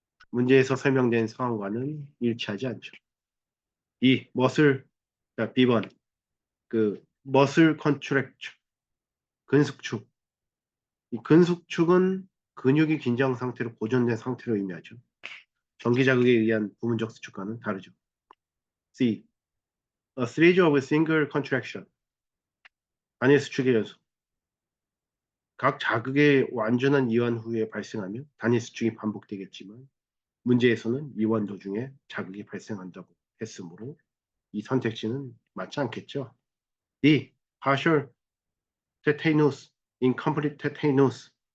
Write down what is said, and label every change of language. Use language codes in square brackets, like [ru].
[ko] 문제에서 설명된 상황과는 일치하지 않죠. 이 B번 머슬 컨트랙처 근숙축. 이 근숙축은 근육이 긴장 상태로 보존된 상태로 의미하죠. 전기 자극에 의한 부분적 수축과는 다르죠. C. [en] A series of single contraction. [ko] 단일 수축의 연속. 각 자극의 완전한 이완 후에 발생하며 단일 수축이 반복되겠지만 문제에서는 이완 도중에 자극이 발생한다고 했으므로 이 선택지는 맞지 않겠죠. [en] D. Partial tetanus, incomplete tetanus.